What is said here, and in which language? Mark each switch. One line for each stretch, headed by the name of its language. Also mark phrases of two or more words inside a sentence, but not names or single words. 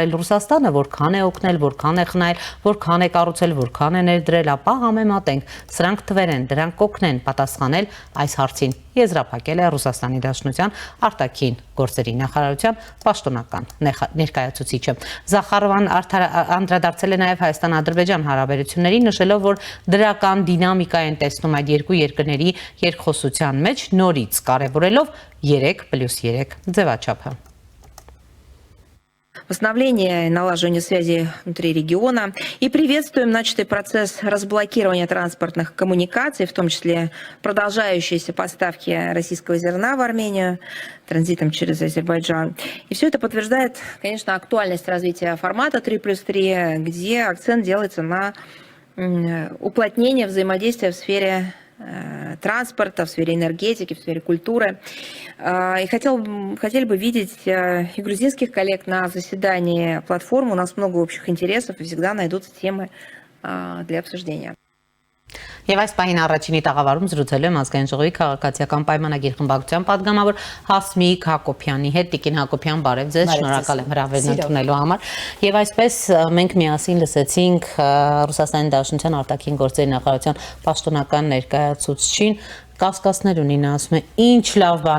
Armenian: արել Ռուսաստանը որքան է օգնել որքան է խնայել որքան է կառուցել որքան է ներդրել ապա համեմատենք սրանք թվեր են դրանք կօգնեն պատասխանել այս հարցին եզրափակել է Ռուսաստանի Դաշնության արտաքին գործերի նախարարության պաշտոնական ներկայացուցիչը Զախարովան անդրադարձել է նաև Հայաստան-Ադրբեջան հարաբերություններին նշելով որ դրական դինամիկա են տեսնում այդ երկու երկրների երկխոսության մեջ նորից կարևորելով 3+3 ձևաչափը
Russian: Восстановление и налаживание связи внутри региона. И приветствуем начатый процесс разблокирования транспортных коммуникаций, в том числе продолжающиеся поставки российского зерна в Армению транзитом через Азербайджан. И все это подтверждает, конечно, актуальность развития формата 3+3, где акцент делается на уплотнение взаимодействия в сфере транспорта, в сфере энергетики, в сфере культуры. И хотели бы видеть и грузинских коллег на заседании платформы. У нас много общих интересов и всегда найдутся темы для обсуждения.
Armenian: Եվ այս պահին առաջինի տաղավարում զրուցել եմ ազգային ժողովի քաղաքացիական պայմանագիր խմբակցության падգամավոր Հասմիկ Հակոբյանի հետ Տիկին Հակոբյան բարև ձեզ շնորհակալ եմ հրավերն ընդունելու համար եւ այսպես մենք միասին լսեցինք Ռուսաստանի Դաշնության արտաքին գործերի նախարարության պաշտոնական ներկայացուցչին կասկածներ ունի նա ասում է ինչ լավ բան